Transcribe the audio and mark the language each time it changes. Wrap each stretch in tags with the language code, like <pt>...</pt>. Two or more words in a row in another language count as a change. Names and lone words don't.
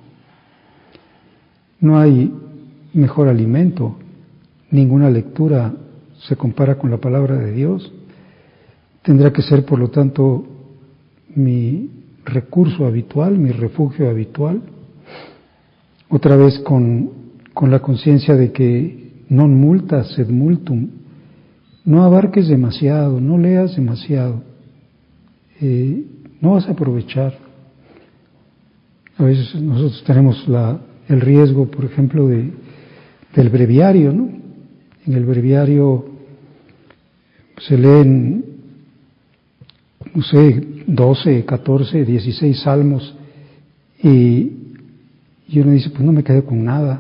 <es>No hay mejor alimento, ninguna lectura se compara con la palabra de Dios. Tendrá que ser, por lo tanto, mi recurso habitual, mi refugio habitual. Otra vez con la conciencia de que</es> <la>non multa sed multum,</la> <es>no abarques demasiado, no leas demasiado, no vas a aprovechar. A veces nosotros tenemos el riesgo, por ejemplo, del breviario, ¿no? En el breviario se leen 12, 14, 16 salmos y uno dice, pues no me quedé con nada.</es>